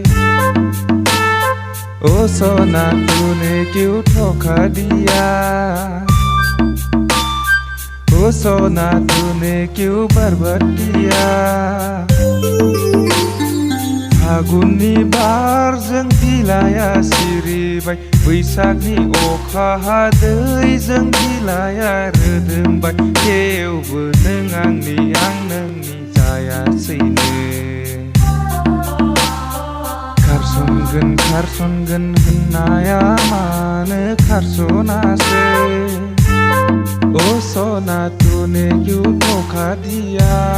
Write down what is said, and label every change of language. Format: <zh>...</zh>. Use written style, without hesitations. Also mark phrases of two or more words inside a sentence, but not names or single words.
<hi>ओ सना तूने क्यों धोखा दिया ओ सना तूने क्यों बर्बाद किया</hi> <brx>फागुननि बारजों बिलाइया सिरिबाय बैसागनि अखा हादैजों बिलाइया रोदोमबाय थेवबो नों आंनि आं नोंनि जायासैनो खारसनगोन होननाया मानो खारसनासै</brx> <hi>ओ सना तूने क्यों धोखा दिया</hi>